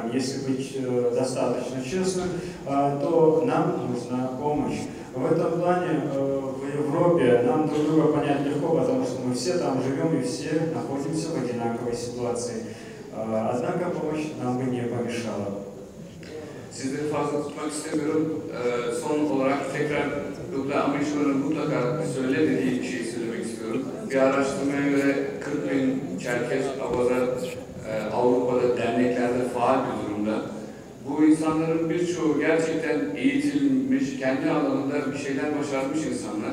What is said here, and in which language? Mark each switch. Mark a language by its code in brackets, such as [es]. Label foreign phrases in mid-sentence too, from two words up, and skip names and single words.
[ru] Если быть достаточно честным, то нам нужна помощь. В этом плане в Европе нам друг друга понять легко, потому что мы все там живем и все находимся в одинаковой ситуации. Однако помощь нам бы не помешала. [tr] Sizleri fazla tutmak istemiyorum. Son olarak tekrar Kıbrıs Amıçma'nın mutlaka söyle dediği bir şey söylemek istiyorum. Bir araştırmaya göre 40.000 Çerkez, Avaza Avrupa'da derneklerde faal bir durumda. Bu insanların birçoğu gerçekten eğitilmiş, kendi alanında bir şeyler başarmış insanlar.